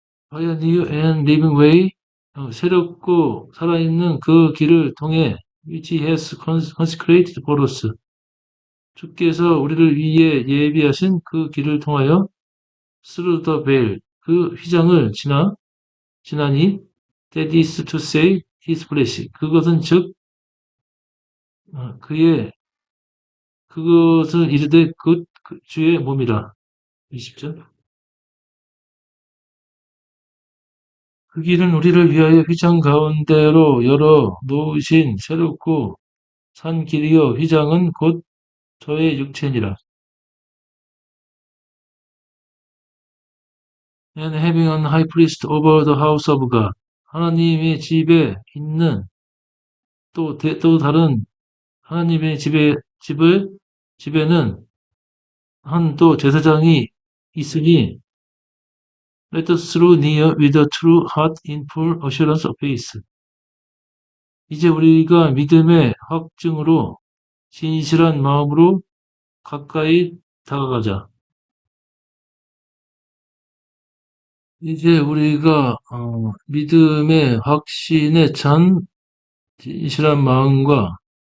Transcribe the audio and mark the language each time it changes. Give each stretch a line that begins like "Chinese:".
English: By a new and living way,
Korean: 새롭고 살아있는 그 길을 통해
English: which he has consecrated for us.
Korean: 주께서 우리를 위해 예비하신 그 길을 통하여
English: through the veil,
Korean: 그 휘장을 지나니
English: that is to say his flesh.
Korean: 그것은 즉 그것을 이르되 그 주의 몸이라. 20절. 그 길은 우리를 위하여 휘장 가운데로 열어 놓으신 새롭고 산 길이요 휘장은 곧 저의 육체니라.
English: And having an high priest over the house of God.
Korean: 하나님의 집에 있는 또 다른 하나님의 집에는 한 또 제사장이 있으니
English: let us draw near with a true heart in full assurance of faith.
Korean: 이제 우리가 믿음의 확증으로 진실한 마음으로 가까이 다가가자. 이제 우리가 믿음의 확신에 찬 진실한 마음과